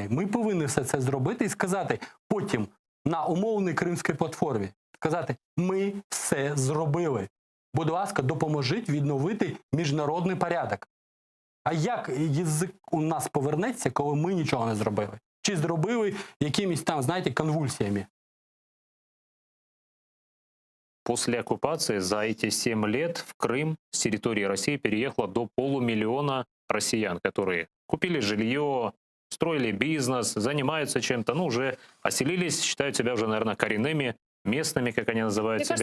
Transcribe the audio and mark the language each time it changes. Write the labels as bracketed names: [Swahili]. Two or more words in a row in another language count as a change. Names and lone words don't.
[Ukrainian] Ми повинні все це зробити і сказати потім на умовній Кримській платформі, сказати, ми все зробили. Будь ласка, допоможіть відновити міжнародний порядок. А як язик у нас повернеться, коли ми нічого не зробили? Чи зробили якимись там, знаєте, конвульсиями? [Russian] После оккупации за эти 7 лет в Крым с территории России переехало до 500 000 россиян, которые купили жилье, строили бизнес, занимаются чем-то, уже оселились, считают себя уже, наверное, коренными, местными, как они называют себя.